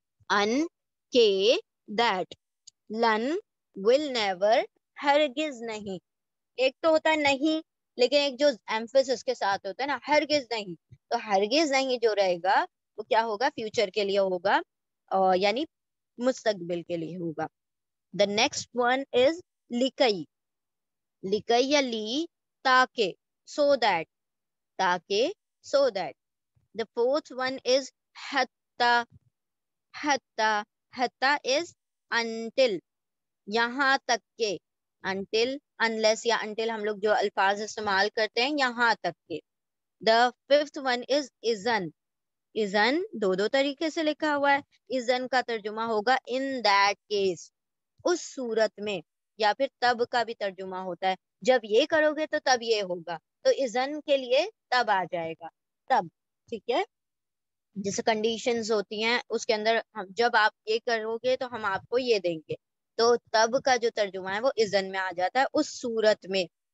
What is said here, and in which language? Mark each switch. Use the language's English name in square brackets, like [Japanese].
[Urdu] ان کے دیٹ, لن [English] will never, [Urdu] ہرگز نہیں. ایک تو ہوتا ہے نہیں, لیکن ایک جو ایمفیسس کے ساتھ ہوتا ہے نا, ہرگز نہیں, تو ہرگز نہیں جو رہے گا وہ کیا ہوگا فیوچر کے لیے ہوگا, یعنی مستقبل کے لیے ہوگا. [English] The next one is لکئی. [Urdu] لکئی یا لی, تاکہ, [English] so that, [Urdu] تاکہ, so that. [English] The fourth one is حتی. [Urdu] حتی, [English] حتی is until, [Urdu] یہاں تک کے. [English] until, unless [Urdu] یا until ہم لوگ جو الفاظ استعمال کرتے ہیں یہاں تک کے. [English] The fifth one is اذن. [Urdu] اذن 2 طریقے سے لکھا ہوا ہے. اذن کا ترجمہ ہوگا [English] in that case, [Urdu] اس صورت میں, یا پھر تب کا بھی ترجمہ ہوتا ہے, جب یہ کرو گے تو تب یہ ہوگا, تو اذن کے لیے تب آ جائے گا, تب. ٹھیک ہے, جیسے کنڈیشنز ہوتی ہیں اس کے اندر جب آپ یہ کرو گے تو ہم آپ کو یہ دیں گے, تو تب کا جو ترجمہ ہے وہ اذن میں آ جاتا ہے, اس صورت میں.